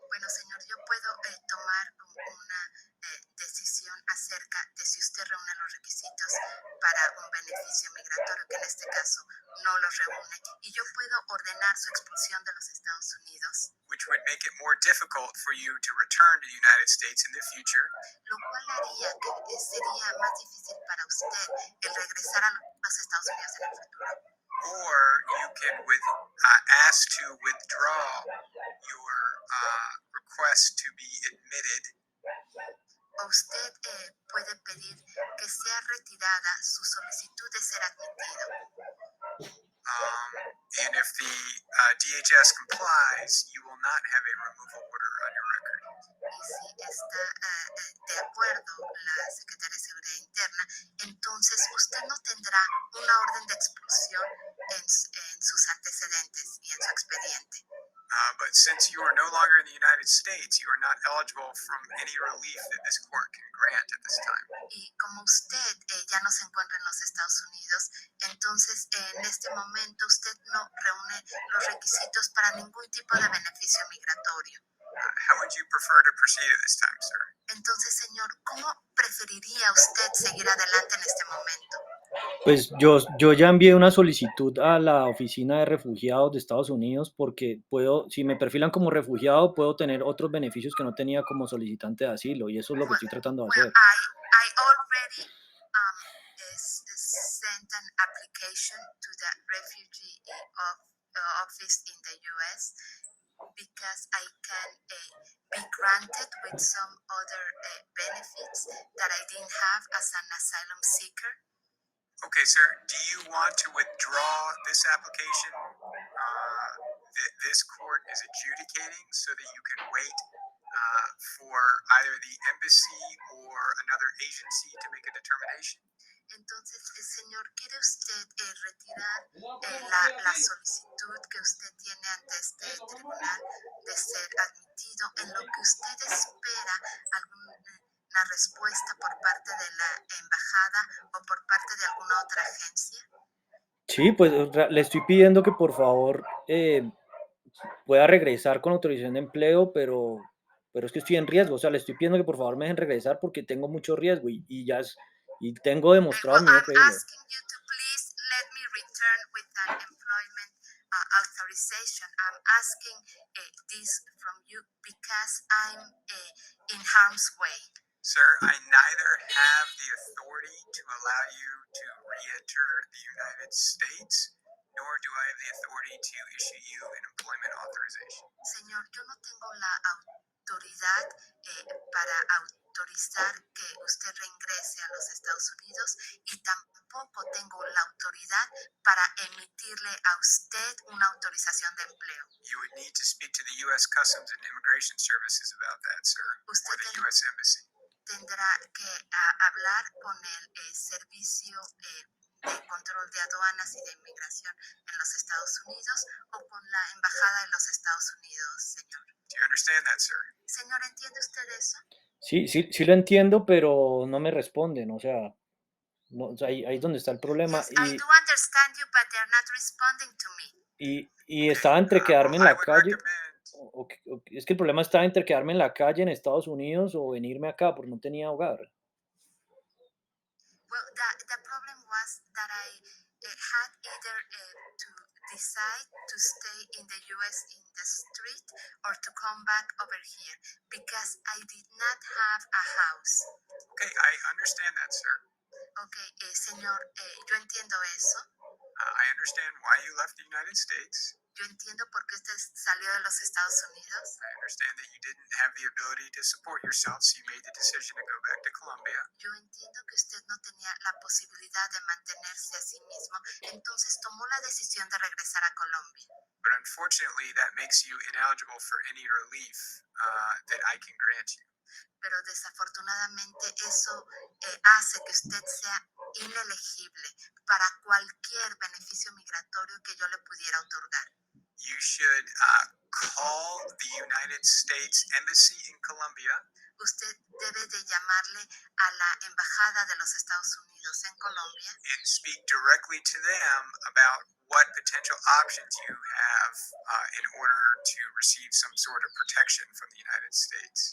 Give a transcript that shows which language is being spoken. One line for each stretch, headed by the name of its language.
Spanish: Bueno, señor, yo puedo tomar una decisión acerca de si usted reúne los requisitos para un beneficio migratorio, que en este caso no los reúne, y yo puedo ordenar su expulsión de los Estados Unidos,
English: which would make it more difficult for you to return to the United States in the future.
Spanish: Lo cual haría que sería más difícil para usted el regresar a los Estados Unidos en el futuro.
English: Or you can ask to withdraw your request to be admitted.
Spanish: O usted puede pedir que sea retirada su solicitud de ser admitido.
English: And if the DHS complies, you will not have a removal order on your
Spanish: Y si está de acuerdo la Secretaría de Seguridad Interna, entonces usted no tendrá una orden de expulsión en sus antecedentes y en su expediente.
English: But since you are no longer in the United States, you are not eligible from any relief that this court can grant at this time.
Spanish: Y como usted ya no se encuentra en los Estados Unidos, entonces en este momento usted no reúne los requisitos para ningún tipo de beneficio migratorio.
English: How would you prefer to proceed at this time, sir?
Spanish: Entonces, señor, ¿cómo preferiría usted seguir adelante en este momento? Pues yo ya envié una solicitud a la oficina de refugiados de Estados Unidos porque puedo, si me perfilan como refugiado, puedo tener otros beneficios que no tenía como solicitante de asilo y eso es lo que estoy tratando de hacer.
English: I already sent an application to the refugee office in the U.S. because I can be granted with some other benefits that I didn't have as an asylum seeker. Okay, sir, do you want to withdraw this application that this court is adjudicating so that you can wait for either the embassy or another agency to make a determination?
Spanish: Entonces, señor, ¿quiere usted retirar la solicitud que usted tiene ante este tribunal de ser admitido en lo que usted espera alguna respuesta por parte de la embajada o por parte de alguna otra agencia? Sí, pues le estoy pidiendo que por favor pueda regresar con autorización de empleo, pero es que estoy en riesgo, o sea, le estoy pidiendo que por favor me dejen regresar porque tengo mucho riesgo y tengo demostrado
English: Well,
Spanish: mi
English: I'm
Spanish: hoja.
English: asking you to please let me return with an employment authorization. I'm asking this from you because I'm in harm's way. Sir, I neither have the authority to allow you to re-enter the United States, nor do I have the authority to issue you an employment authorization.
Spanish: Señor, yo no tengo la autoridad para autorizar que usted reingrese a los Estados Unidos y tampoco tengo la autoridad para emitirle a usted una autorización de empleo.
English: You would need to speak to the U.S. Customs and Immigration Services about that, sir, or the U.S. Embassy.
Spanish: Tendrá que hablar con el servicio de control de aduanas y de inmigración en los Estados Unidos o con la embajada de los Estados Unidos, señor.
English: Do you understand that, sir?
Spanish: Señor, ¿entiende usted eso? Sí lo entiendo, pero no me responden, o sea, no, o sea, ahí es donde está el problema
English: Yes, I do understand you, but they're not responding to me.
Spanish: y estaba entre quedarme en
English: Well, I
Spanish: la
English: would
Spanish: calle,
English: recommend
Spanish: es que el problema estaba entre quedarme en la calle en Estados Unidos o venirme acá porque no tenía hogar.
English: Well, the problem was that I had either to decide to stay in the US in the street or to come back over here because I did not have a house. Okay, I understand that, sir.
Spanish: Okay, señor, yo entiendo eso.
English: I understand why you left the United States.
Spanish: Yo entiendo por qué usted salió de los Estados Unidos.
English: I understand that you didn't have the ability to support yourself, so you made the decision to go back to Colombia.
Spanish: Yo entiendo que usted no tenía la posibilidad de mantenerse a sí mismo, entonces tomó la decisión de regresar a Colombia.
English: But unfortunately, that makes you ineligible for any relief that I can grant you.
Spanish: Pero desafortunadamente eso hace que usted sea inelegible para cualquier beneficio migratorio que yo le pudiera otorgar.
English: You should call the United States Embassy in Colombia.
Spanish: Usted debe de llamarle a la embajada de los Estados Unidos en Colombia
English: and speak directly to them about what potential options you have in order to receive some sort of protection from the United States.